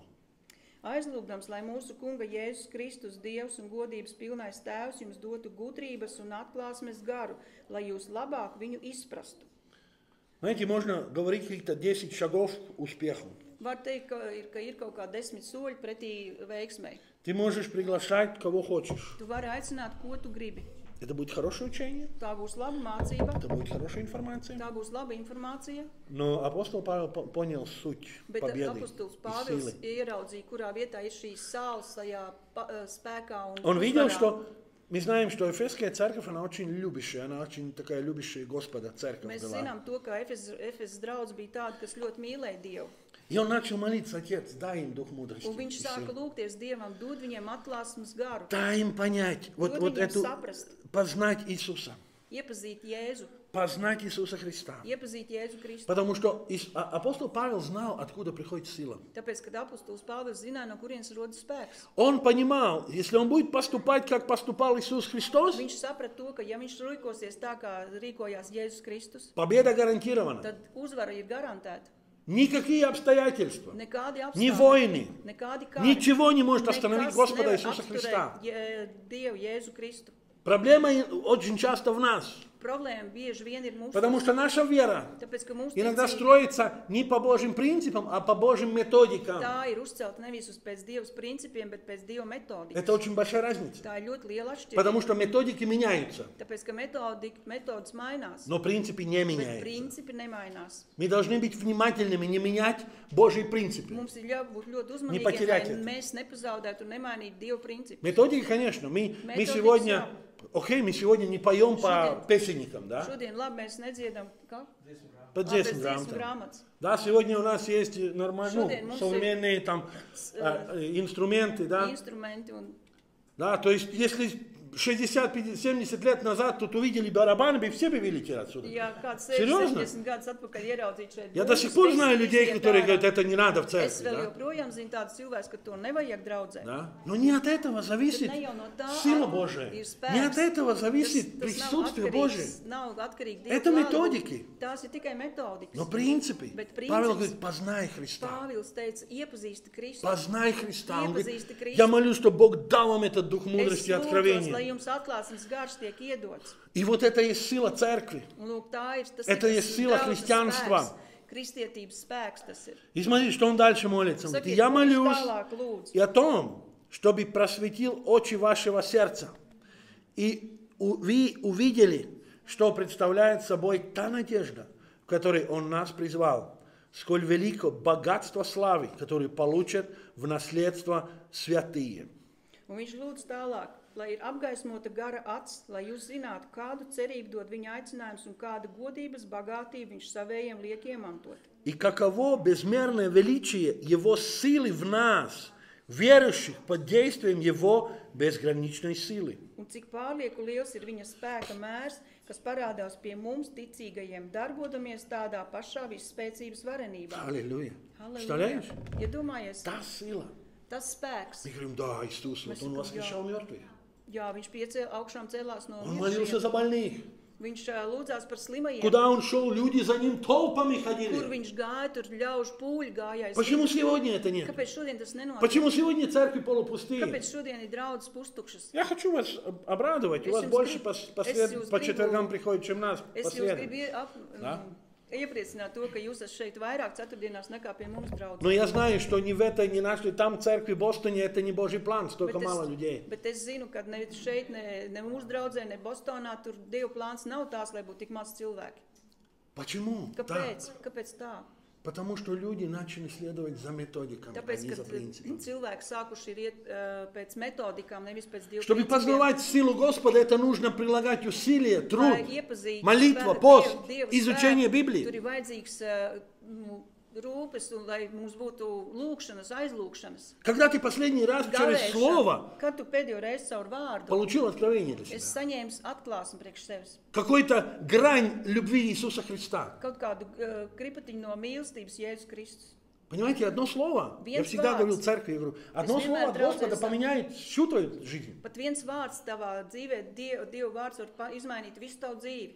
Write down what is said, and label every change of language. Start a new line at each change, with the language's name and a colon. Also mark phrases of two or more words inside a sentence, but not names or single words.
Latvian: Aizlūgdams, lai mūsu Kunga Jēzus Kristus, Dievs un godības pilnais Tēvs jums dotu gudrības un atklāsmes garu, lai jūs labāk viņu izprastu.
Russian: Знаете, можно говорить каких-то 10 шагов к успеху.
Latvian: Var teikt, ka ir kaut kā 10 soļi pretī veiksmei.
Russian: Ты можешь приглашать кого хочешь.
Latvian: Tu vari aicināt, ko tu gribi.
Russian: Это будет хорошее учение,
Latvian: Tā būs laba mācība,
Russian: это будет хорошая информация.
Latvian: tā būs laba informācija,
Russian: Но апостол Павел понял суть
Latvian: bet
Russian: победы
Latvian: apostols
Russian: и
Latvian: Pāvils
Russian: силы.
Latvian: ieraudzīja, kurā vietā ir šī sāls tajā spēkā un
Russian: Он видел,
Latvian: uzvarā.
Russian: что мы знаем, что Эфесская церковь, она очень любящая, она очень такая любящая Господа церковь
Latvian: Mēs
Russian: была.
Latvian: zinām to, ka Efesas draudz bija tāda, kas ļoti mīlēja Dievu.
Russian: И он начал молиться, Отец, дай им дух мудрости.
Latvian: Un viņš
Russian: и
Latvian: sāka
Russian: силы.
Latvian: lūgties Dievam, dod viņiem atklāsmes garu,
Russian: Дай им понять,
Latvian: dod
Russian: вот
Latvian: viņiem
Russian: эту,
Latvian: saprast,
Russian: познать Иисуса,
Latvian: iepazīt Jēzu,
Russian: познать Иисуса Христа.
Latvian: Iepazīt Jēzu Kristu.
Russian: Потому что апостол Павел знал, откуда приходит сила.
Latvian: Tāpēc, kad apostols Pāvils zināja, no kurienes rodas spēks.
Russian: Он понимал, если он будет поступать, как поступал Иисус Христос,
Latvian: Viņš saprata to, ka ja viņš rīkosies tā, kā rīkojās Jēzus Kristus,
Russian: победа гарантирована.
Latvian: tad uzvara ir garantēta.
Russian: Никакие обстоятельства,
Latvian: Nekādi
Russian: ни
Latvian: apstākļi,
Russian: войны,
Latvian: nekādi kāri,
Russian: ничего не может остановить
Latvian: nekas
Russian: Господа
Latvian: nevar
Russian: Иисуса Христа.
Latvian: apturēt Dievu Jēzu Kristu.
Russian: Проблема очень часто в нас,
Latvian: Problēma bieži vien ir mūsu,
Russian: потому что наша вера
Latvian: tāpēc, ka mūsu
Russian: иногда
Latvian: ticība
Russian: строится не по Божьим принципам, а по Божьим методикам.
Latvian: tā ir uzcelta nevis uz pēc Dievas principiem, bet pēc Dieva metodikas.
Russian: Это очень большая разница,
Latvian: Tā ir ļoti liela atšķirība,
Russian: потому что методики меняются,
Latvian: tāpēc, ka metodas mainās,
Russian: но принципы не
Latvian: bet
Russian: меняются.
Latvian: principi nemainās.
Russian: Мы должны быть внимательными, не менять Божьи принципы.
Latvian: Mums ir jābūt ļoti
Russian: Не
Latvian: uzmanīgiem,
Russian: потерять
Latvian: lai
Russian: это.
Latvian: mēs nepazaudētu un nemainītu Dieva principus.
Russian: Методики, конечно, мы Методики сегодня, мы сегодня не поем по песенникам, да?
Latvian: Šodien labi mēs nedziedam, kā?
Russian: По
Latvian: Pēc dziesmu dziesmu
Russian: грамотам.
Latvian: grāmatas.
Russian: Да, сегодня у нас есть нормальные,
Latvian: Шудин, mums
Russian: современные там инструменты, да?
Latvian: Instrumenti un
Russian: Да, то есть если 60, 50, 70 лет назад тут увидели барабаны, бы все бы вылетели отсюда.
Latvian: ja kāds
Russian: Серьезно?
Latvian: 70 gadus atpakaļ ieraudzītu šeit.
Russian: Я до сих пор знаю людей, которые говорят, говорят, это не надо в
Latvian: es
Russian: церкви,
Latvian: vēl
Russian: да?
Latvian: joprojām zinu tādus cilvēkus, ka to nevajag draudzē.
Russian: Да? Но не от этого зависит
Latvian: Ne jau no tā
Russian: сила Божия.
Latvian: ir spēks.
Russian: Не от этого зависит
Latvian: Tas nav
Russian: присутствие
Latvian: atkarīgs-
Russian: Божие.
Latvian: Nav atkarīgi Dieva
Russian: Это
Latvian: klātbūtne.
Russian: методики.
Latvian: Tās ir tikai metodikas.
Russian: Но принципы.
Latvian: Bet princips-
Russian: Павел говорит, познай Христа.
Latvian: Pāvils teica, iepazīsti Kristu.
Russian: Познай Христа. Он говорит,
Latvian: Iepazīsti Kristu.
Russian: я молюсь, чтобы Бог дал вам этот дух
Latvian: Es
Russian: мудрости и
Latvian: lūdzos, lai
Russian: откровения.
Latvian: jums atklāsmes gars tiek iedots.
Russian: И вот это есть сила церкви.
Latvian: Un lūk, tā ir tas
Russian: Это
Latvian: ir
Russian: есть
Latvian: tas
Russian: сила
Latvian: draudzes
Russian: христианства.
Latvian: spēks, Kristietības spēks tas ir.
Russian: И смотри, что он дальше молится. Он говорит,
Latvian: Sakiet,
Russian: я
Latvian: ko viņš
Russian: молюсь
Latvian: tālāk lūdz.
Russian: и о том, чтобы просветил очи вашего сердца. И вы увидели, что представляет собой та надежда, в которой Он нас призвал, сколь велико богатство славы, которое получат в наследство святые.
Latvian: Un viņš lūdz tālāk, lai ir apgaismota gara acs, lai jūs zinātu, kādu cerību dod viņa aicinājums un kādu godības bagātību viņš savējiem liek iemantot.
Russian: И каково безмерное величие Его силы в нас, верующих под действием Его безграничной силы.
Latvian: Un cik pārlieku liels ir viņa spēka mērs, kas parādās pie mums ticīgajiem, darbodamies tādā pašā visspēcības varenībā.
Russian: Аллилуйя.
Latvian: Halleluja.
Russian: Представляешь?
Latvian: Iedomājies,
Russian: Та сила.
Latvian: tas spēks.
Russian: Мы говорим, да, Иисус, вот Он воскрешал мертвых.
Latvian: Jā, viņš augšām celās no
Russian: Он молился за
Latvian: mirušajiem.
Russian: больных.
Latvian: Viņš lūdzās par slimajiem.
Russian: Куда Он шел, люди за Ним толпами
Latvian: Kur
Russian: ходили.
Latvian: viņš gāja, tur ļaužu pūļi gāja.
Russian: Почему сегодня это нет?
Latvian: Kāpēc šodien tas nenotiek?
Russian: Почему сегодня церкви полупустые?
Latvian: Kāpēc šodien ir draudzes pustukšas?
Russian: Я хочу вас обрадовать. У вас
Latvian: Es jums
Russian: больше
Latvian: gribu-
Russian: по четвергам приходит, чем нас по
Latvian: Es jūs
Russian: средам.
Latvian: gribu iepriecināt to, ka jūs esat šeit vairāk ceturtdienās nekā pie mums draudzes.
Russian: Но я знаю, что ни в этой, ни нашей там церкви в Бостоне это не Божий план, столько мало людей.
Latvian: Bet es zinu, ka ne šeit, ne mūsu draudzē, ne Bostonā, tur Dieva plāns nav tās, lai būtu tik maz cilvēki.
Russian: Почему?
Latvian: Kāpēc? Kāpēc tā?
Russian: Потому что люди начали следовать за методиками, а
Latvian: Tāpēc,
Russian: не
Latvian: ka
Russian: за принципами.
Latvian: cilvēki sākuši ir iet pēc metodikām, nevis pēc Dieva
Russian: Чтобы
Latvian: principiem.
Russian: познавать силу Господа, это нужно прилагать усилия, труд,
Latvian: Lai iepazītu
Russian: молитва,
Latvian: spēku,
Russian: пост,
Latvian: Dieva
Russian: изучение
Latvian: spēku,
Russian: Библии.
Latvian: Tur ir vajadzīgs rūpes, un lai mums būtu lūkšanas, aizlūkšanas.
Russian: Когда ты последний раз через
Latvian: Gavēšana.
Russian: слово
Latvian: Kad tu pēdējo reizi caur vārdu
Russian: получил откровение для
Latvian: es
Russian: себя,
Latvian: saņēmu atklāsmi priekš sevis.
Russian: какой-то грань любви Иисуса Христа.
Latvian: Kaut kādu kripatiņu no mīlestības Jēzus Kristus.
Russian: Понимаете, одно слово, я
Latvian: Viens
Russian: всегда
Latvian: vārds.
Russian: говорил церкви, я говорю, одно
Latvian: Es
Russian: слово
Latvian: vienmēr
Russian: от Господа
Latvian: draudzēs
Russian: поменяет всю твою жизнь.
Latvian: Pat viens vārds tavā dzīvē, Dieva vārds var izmainīt visu tavu dzīvi.